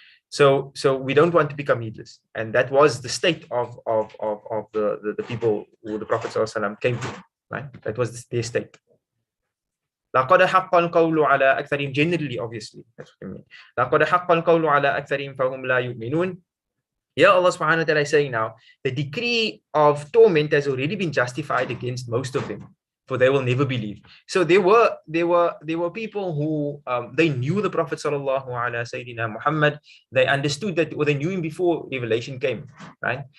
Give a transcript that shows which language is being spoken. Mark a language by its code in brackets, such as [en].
[en] So we don't want to become heedless, and that was the state of the people who the Prophet ﷺ came to. Right, that was their state. [ar] لقد حق القول على أكثرهم, [en] generally, obviously, that's what I mean. [ar] لقد حق القول على أكثرهم فهم لا يؤمنون. [en] Here Allah subhanahu wa ta'ala is saying now, the decree of torment has already been justified against most of them, for they will never believe. So there were people who they knew the Prophet sallallahu alaihi wasallam, Muhammad. They understood that, or they knew him before revelation came, right?